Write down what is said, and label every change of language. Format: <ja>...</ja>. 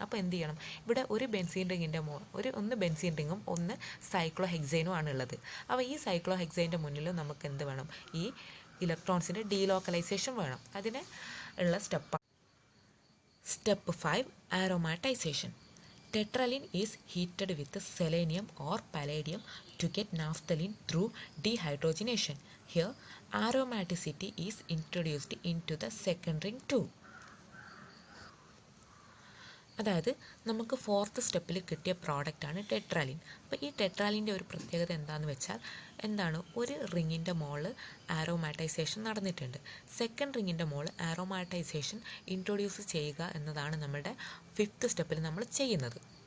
<ml>അപ്പോൾ എന്ത് ചെയ്യണം, ഇവിടെ ഒരു ബെൻസീൻ റിങ്ങിൻ്റെ ഒന്ന് ബെൻസീൻ റിങ്ങും ഒന്ന് സൈക്ലോഹെക്സൈനും ആണ് ഉള്ളത്. അപ്പോൾ ഈ സൈക്ലോഹെക്സൈൻ്റെ മുന്നിൽ നമുക്ക് എന്ത് വേണം, ഈ ഇലക്ട്രോൺസിൻ്റെ ഡീലോക്കലൈസേഷൻ വേണം. അതിന് ഉള്ള സ്റ്റെപ്പാണ്</ml> <en>Step 5 aromatization. Tetraline is heated with selenium or palladium to get naphthalene through dehydrogenation. Here, aromaticity is introduced into the second ring too.</en> <ml>അതായത് നമുക്ക് ഫോർത്ത് സ്റ്റെപ്പിൽ കിട്ടിയ പ്രോഡക്റ്റാണ് ടെട്രാലിൻ. അപ്പോൾ ഈ ടെട്രാലിൻ്റെ ഒരു പ്രത്യേകത എന്താണെന്ന് വെച്ചാൽ, എന്താണ്, ഒരു റിങ്ങിൻ്റെ മുകളിൽ ആരോമാറ്റൈസേഷൻ നടന്നിട്ടുണ്ട്, സെക്കൻഡ് റിങ്ങിൻ്റെ മുകളിൽ ആരോമാറ്റൈസേഷൻ ഇൻട്രൊഡ്യൂസ് ചെയ്യുക എന്നതാണ് നമ്മുടെ ഫിഫ്ത്ത് സ്റ്റെപ്പിൽ നമ്മൾ ചെയ്യുന്നത്.</ml>